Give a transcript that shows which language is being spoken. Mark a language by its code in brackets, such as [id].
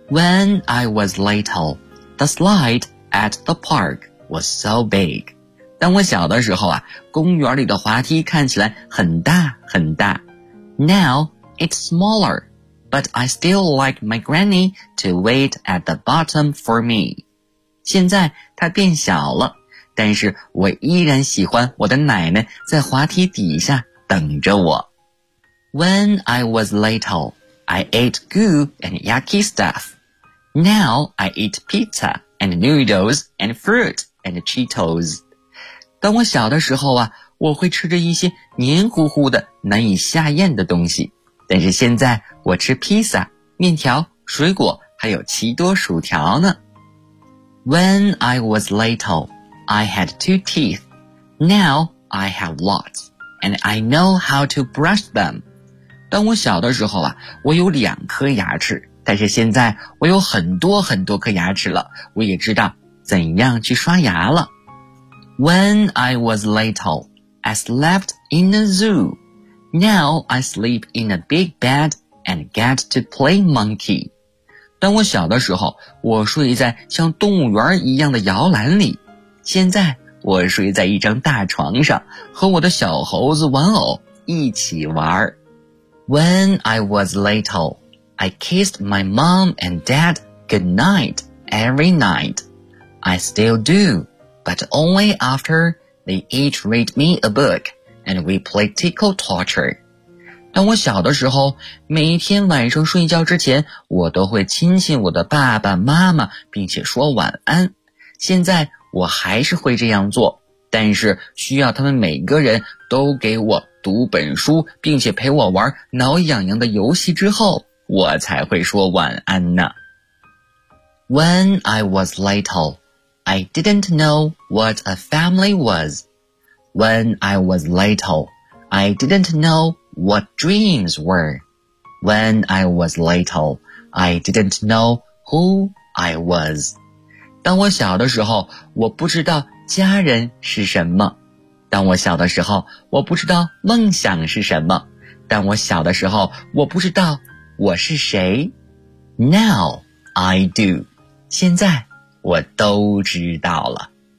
[en] When I was little, the slide at the park was so big. [zh] 当我小的时候啊，公园里的滑梯看起来很大很大。 [en] Now it's smaller, but I still like my granny to wait at the bottom for me. [zh] 现在它变小了，但是我依然喜欢我的奶奶在滑梯底下等着我。 [en] When I was little, I ate goo and yucky stuff. Now I eat pizza and noodles and fruit and Cheetos. [zh] 当我小的时候啊，我会吃着一些黏糊糊的难以下咽的东西，但是现在我吃披萨、面条、水果还有奇多薯条呢。 [en] When I was little, I had two teeth. Now I have lots, and I know how to brush them. [zh] 当我小的时候啊，我有两颗牙齿，但是现在我有很多很多颗牙齿了，我也知道怎样去刷牙了。 [en] When I was little, I slept in a zoo. Now I sleep in a big bed and get to play monkey. [zh] 当我小的时候，我睡在像动物园一样的摇篮里，现在我睡在一张大床上，和我的小猴子玩偶一起玩。 [en] When I was little, I kissed my mom and dad goodnight every night. I still do, but only after they each read me a book and we play tickle torture. [zh] 当我小的时候，每一天晚上睡觉之前，我都会亲亲我的爸爸妈妈，并且说晚安。现在我还是会这样做，但是需要他们每个人都给我读本书，并且陪我玩挠痒痒的游戏之后，我才会说晚安呢。 [en] When I was little, I didn't know what a family was. When I was little, I didn't know what dreams were. When I was little, I didn't know who I was. [zh] 当我小的时候，我不知道家人是什么。当我小的时候，我不知道梦想是什么。当我小的时候，我不知道我是谁。 [en] Now I do. [zh] 现在我都知道了。